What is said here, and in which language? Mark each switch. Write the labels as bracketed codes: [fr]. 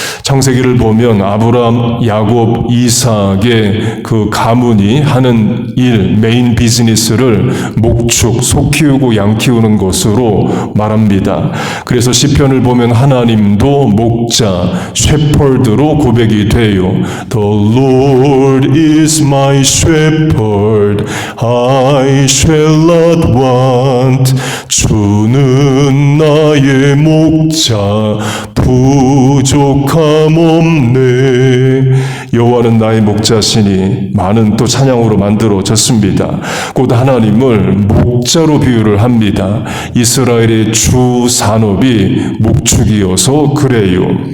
[ko] 창세기를 보면 아브라함, 야곱, 이삭의 그 가문이 하는 일, 메인 비즈니스를 목축, 소 키우고 양 키우는 것으로 말합니다. 그래서 시편을 보면 하나님도 목자, shepherd로 고백이 돼요. [en] The Lord is my shepherd, I shall not want. [ko] 주는 나의 목자, 부족함 없네. 여호와는 나의 목자시니 많은 또 찬양으로 만들어졌습니다. 곧 하나님을 목자로 비유를 합니다. 이스라엘의 주 산업이 목축이어서 그래요.